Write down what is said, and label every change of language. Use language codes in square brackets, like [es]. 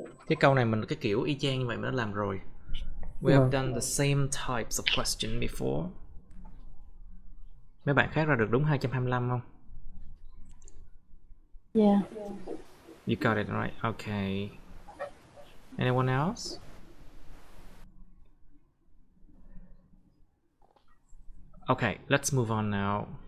[vi] Cái câu này mình cái kiểu y chang như vậy mình đã làm rồi. [en] We have done the same types of question before. [vi] Mấy bạn khác ra được đúng 225 không? [en] Yeah. You got it right. Okay. Anyone else? Okay, let's move on now.